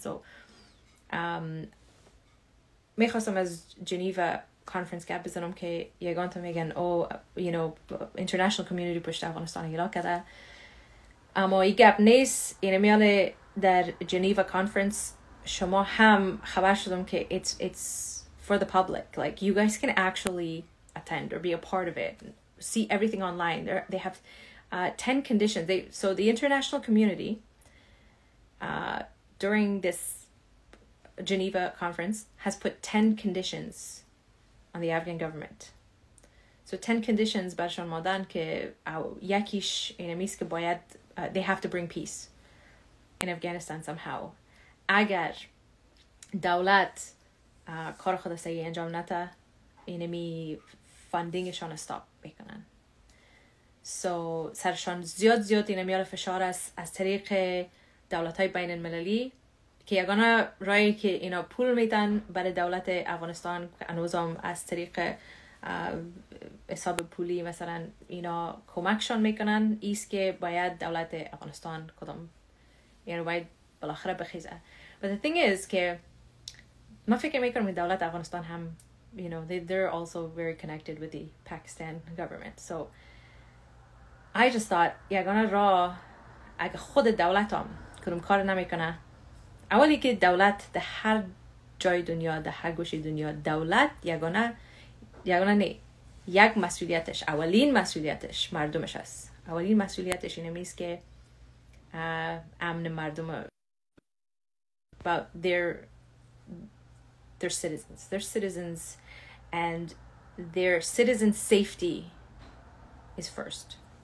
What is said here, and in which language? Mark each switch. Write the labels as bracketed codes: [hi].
[fa] so میخواستم از جنیوا کانفرنس گپ بزنم که یگان تا میگن international community پشت افغانستان اعلام کرده اما این گپ نیست. این میاله در جنیوا کانفرنس شما هم خبر شدم که [en] it's for the public. like you guys can actually attend or be a part of it, see everything online. They have 10 conditions. So the international community during this Geneva conference has put 10 conditions on the Afghan government. So 10 conditions [fa] برشان مادن که یکیش اینمیست که باید [en] they have to bring peace in Afghanistan somehow. [fa] اگر دولت کار خود سعی انجام نده اینمی فاندینگشان استاپ میکنن. so سرشان زیاد اینمیال فشار است از طریق دولت‌های بین المللی که یگانه رایی که اینا پول میدن برای دولت افغانستان که انوزام از طریق حساب پولی مثلا اینا کمکشان میکنن ایست که باید دولت افغانستان کدام یعنی باید بالاخره بخیزه. [en] but the thing is [fa] که ما فکر میکنم که دولت افغانستان هم [en] they're also very connected with the Pakistan government. so I just thought [fa] یگانه راه اگه خود دولت هم کدوم کار نمیکنه. اولی که دولت در هر جای دنیا در هر گوشه دنیا دولت یگانه نه یک مسئولیتش اولین مسئولیتش مردمش است. اولین مسئولیتش اینه میست که امن مردم [en] about their citizens and their citizens safety is first.